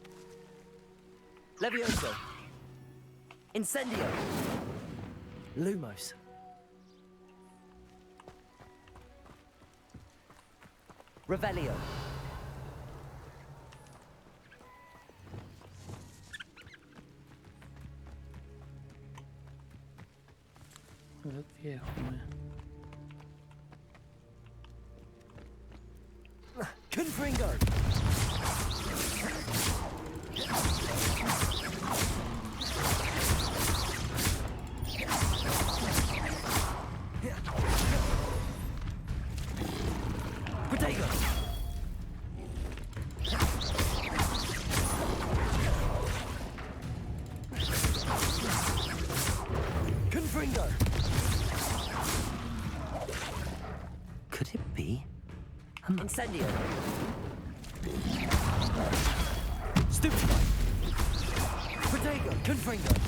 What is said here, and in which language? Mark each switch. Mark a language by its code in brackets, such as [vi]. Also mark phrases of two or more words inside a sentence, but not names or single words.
[el] Levioso. Incendio. Lumos. Revelio. Εδώ τι έχουμε. Confringo. Protego. Confringo. [en] Could it be? Incendio. Stupefy. Protego. Confringo.